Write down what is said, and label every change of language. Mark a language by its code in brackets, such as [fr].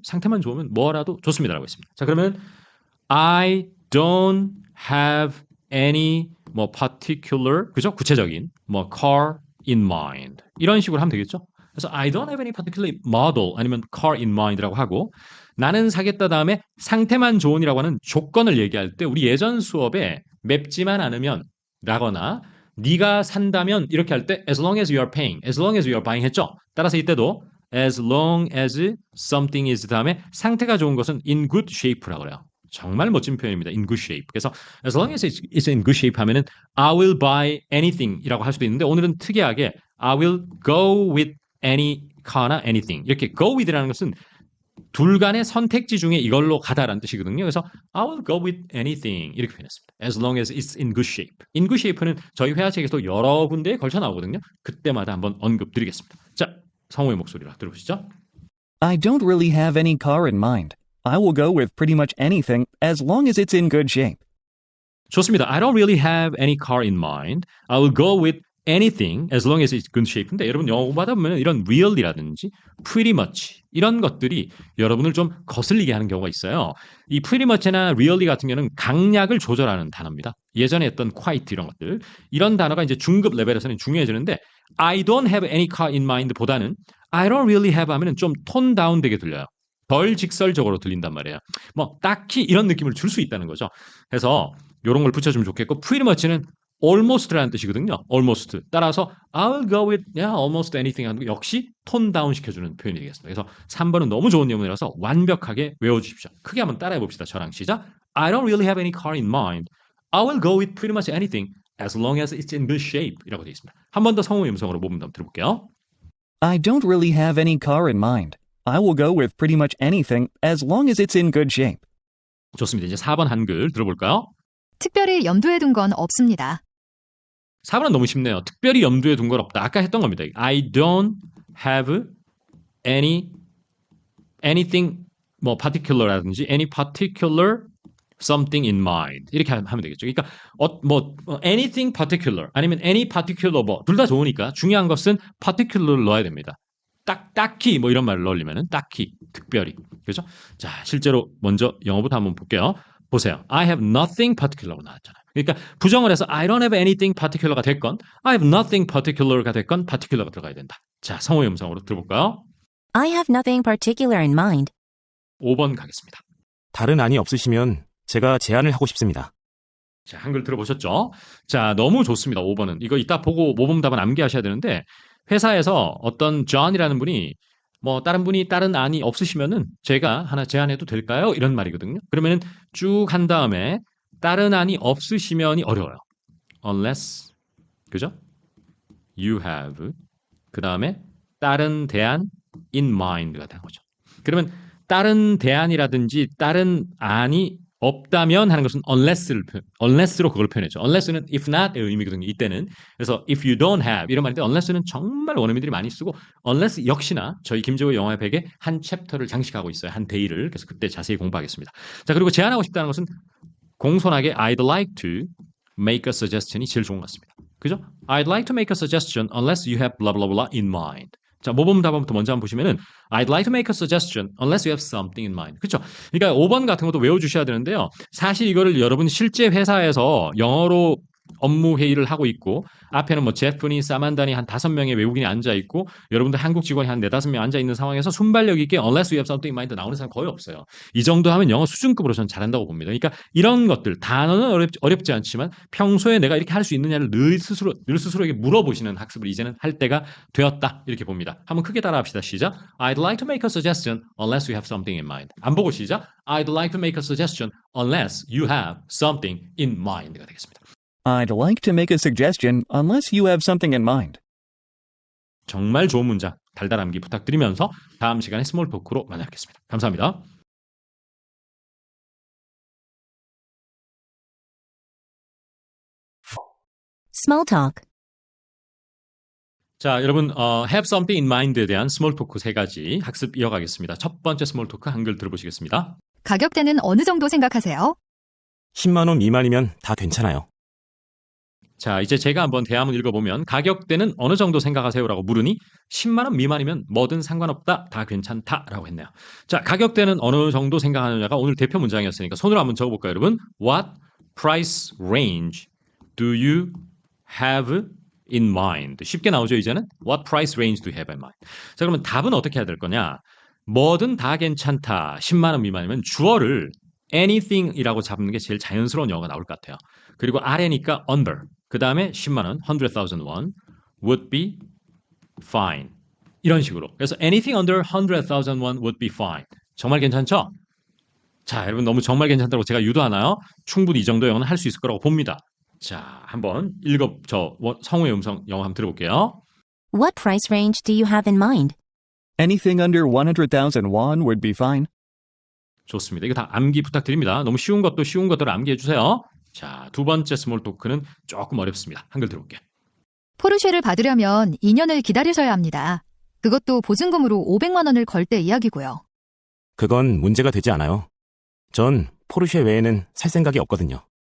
[ko] 상태만 좋으면 뭐라도 좋습니다라고 했습니다. [en] 자, 그러면 I don't have any 뭐 particular 그죠? [ko] 구체적인 뭐 [en] car in mind [ko] 이런 식으로 하면 되겠죠? 그래서 [en] I don't have any particular model [ko] 아니면 [en] car in mind [ko] 라고 하고 나는 사겠다 다음에 상태만 좋은이라고 하는 조건을 얘기할 때 우리 예전 수업에 맵지만 않으면 라거나 네가 산다면 이렇게 할 때 [en] as long as you are paying, as long as you are buying [ko] 했죠. 따라서 이때도 [en] as long as something is [ko] 다음에 상태가 좋은 것은 [en] in good shape [ko] 라고 그래요. 정말 멋진 표현입니다. [en] in good shape. [ko] 그래서 [en] as long as it's in good shape [ko] 하면은 [en] I will buy anything [ko] 이라고 할 수도 있는데 오늘은 특이하게 [en] I will go with any car [ko] 나 anything 이렇게 [en] go with [ko] 라는 것은 둘 간의 선택지 중에 이걸로 가다라는 뜻이거든요. [en] 그래서 I will go with anything [ko] 이렇게 표현했습니다. [en] As long as it's in good shape. in good shape [ko] 는 저희 회화책에서 여러 군데에 걸쳐 나오거든요. 그때마다 한번 언급드리겠습니다. 자, 성우의 목소리로 들어보시죠. [en] I don't really have any car in mind. I will go with pretty much anything as long as it's in good shape. [ko] 좋습니다. [en] I don't really have any car in mind. I will go with anything as long as it's good shape [ko] 인데 여러분 영어 공부하다 보면 이런 really라든지 [en] pretty much [ko] 이런 것들이 여러분을 좀 거슬리게 하는 경우가 있어요. 이 [en] pretty much [ko] 나 really 같은 경우는 강약을 조절하는 단어입니다. 예전에 했던 quite 이런 것들. 이런 단어가 이제 중급 레벨에서는 중요해지는데 [en] I don't have any car in mind [ko] 보다는 [en] I don't really have [ko] 하면은 좀 톤 다운 되게 들려요. 덜 직설적으로 들린단 말이에요. 뭐 딱히 이런 느낌을 줄 수 있다는 거죠. 그래서 이런 걸 붙여주면 좋겠고 [en] pretty much [ko] 는 almost라는 뜻이거든요. almost. 따라서 [en] I'll go with almost anything [ko] 하는 거 역시 톤 다운 시켜주는 표현이 되겠습니다. 그래서 3번은 너무 좋은 예문이라서 완벽하게 외워주십시오. 크게 한번 따라해 봅시다. 저랑 시작. [en] I don't really have any car in mind. I will go with pretty much anything as long as it's in good shape [ko] 이라고 되어 있습니다. 한 번 더 성우 음성으로 모범 한번 들어볼게요. [en] I don't really have any car in mind. I will go with pretty much anything as long as it's in good shape. [ko] 좋습니다. 이제 4번 한글 들어볼까요? 특별히 염두에 둔 건 없습니다. 4번은 너무 쉽네요. 특별히 염두에 둔 건 없다. 아까 했던 겁니다. [en] I don't have anything 뭐 particular라든지 any particular something in mind [ko] 이렇게 하면 되겠죠. 그러니까 [en] anything particular [ko] 아니면 [en] any particular [ko] 뭐 둘 다 좋으니까 중요한 것은 particular를 넣어야 됩니다. 딱히 뭐 이런 말을 넣으려면은 딱히 특별히 그렇죠? 자 실제로 먼저 영어부터 한번 볼게요. 보세요. [en] I have nothing particular로 [ko] 나왔잖아요. 그러니까 부정을 해서 [en] I don't have anything particular [ko] 가 됐건 [en] I have nothing particular [ko] 가 됐건 particular가 들어가야 된다. 자 성우의 음성으로 들어볼까요? [en] I have nothing particular in mind. [ko] 5번 가겠습니다. 다른 안이 없으시면 제가 제안을 하고 싶습니다. 자 한글 들어보셨죠? 자 너무 좋습니다. 5번은 이거 이따 보고 모범 답은 암기하셔야 되는데 회사에서 어떤 John이라는 분이 뭐 다른 분이 다른 안이 없으시면은 제가 하나 제안해도 될까요? 이런 말이거든요. 그러면은 쭉 한 다음에 다른 안이 없으시면이 어려워요. Unless 그죠? [en] You have [ko] 그 다음에 다른 대안 [en] in mind [ko] 가 되는 거죠. 그러면 다른 대안이라든지 다른 안이 없다면 하는 것은 unless로 그걸 표현했죠. unless는 [en] if not [ko] 의 의미거든요. 이때는. 그래서 [en] if you don't have [ko] 이런 말인데 unless는 정말 원어민들이 많이 쓰고 unless 역시나 저희 김재호 영어의 백에 한 챕터를 장식하고 있어요. 한 데이를. 그래서 그때 자세히 공부하겠습니다. 자 그리고 제안하고 싶다는 것은 공손하게 [en] I'd like to make a suggestion [ko] 이 제일 좋은 것 같습니다. 그죠? [en] I'd like to make a suggestion unless you have blah blah blah in mind. 자, [ko] 모범 답안부터 먼저 한번 보시면은 [en] I'd like to make a suggestion unless you have something in mind. [ko] 그렇죠? 그러니까 5번 같은 것도 외워주셔야 되는데요. 사실 이거를 여러분 실제 회사에서 영어로 업무 회의를 하고 있고 앞에는 뭐 제프니, 사만다니 한 5명의 외국인이 앉아 있고 여러분들 한국 직원이 한 4-5명 앉아 있는 상황에서 순발력 있게 [en] unless you have something in mind [ko] 나오는 사람 거의 없어요. 이 정도 하면 영어 수준급으로 저는 잘한다고 봅니다. 그러니까 이런 것들 단어는 어렵지 않지만 평소에 내가 이렇게 할 수 있느냐를 늘 스스로에게 물어보시는 학습을 이제는 할 때가 되었다 이렇게 봅니다. 한번 크게 따라합시다. 시작. [en] I'd like to make a suggestion unless you have something in mind. [ko] 안 보고 시작. [en] I'd like to make a suggestion unless you have something in mind가 [ko] 되겠습니다. [en] I'd like to make a suggestion unless you have something in mind. [ko] 정말 좋은 문장 달달함기 부탁드리면서 다음 시간에 스몰 토크로 만나뵙겠습니다. 감사합니다. [en] Small talk. [ko] 자, 여러분 [en] have something in mind [ko] 에 대한 스몰 토크 3가지 학습 이어가겠습니다. 첫 번째 스몰 토크 한글 들어보시겠습니다. 가격대는 어느 정도 생각하세요? 10만 원 미만이면 다 괜찮아요. 자, 이제 제가 한번 대화문 읽어보면 가격대는 어느 정도 생각하세요라고 물으니 10만 원 미만이면 뭐든 상관없다, 다 괜찮다라고 했네요. 자, 가격대는 어느 정도 생각하느냐가 오늘 대표 문장이었으니까 손으로 한번 적어볼까요, 여러분? [en] What price range do you have in mind? [ko] 쉽게 나오죠, 이제는? [en] What price range do you have in mind? [ko] 자, 그러면 답은 어떻게 해야 될 거냐? 뭐든 다 괜찮다, 10만 원 미만이면 주어를 anything이라고 잡는 게 제일 자연스러운 영어가 나올 것 같아요. 그리고 아래니까 under. 그 다음에 10만 원, [en] 100,000 won would be fine. [ko] 이런 식으로. [en] 그래서 anything under 100,000 won would be fine. [ko] 정말 괜찮죠? 자, 여러분 너무 정말 괜찮다고 제가 유도하나요? 충분히 이 정도 영어는 할 수 있을 거라고 봅니다. 자, 한번 성우의 음성 영어 한번 들어볼게요. [en] What price range do you have in mind? Anything under 100,000 won would be fine. [ko] 좋습니다. 이거 다 암기 부탁드립니다. 너무 쉬운 것대로 암기해 주세요. 자, 두 번째 스몰 토크는 조금 어렵습니다. 한글 들어볼게요. 포르쉐를 받으려면 2년을 기다리셔야 합니다. 그것도 보증금으로 500만 원을 걸 때 이야기고요. 그건 문제가 되지 않아요. 전 포르쉐 외에는 살 생각이 없거든요.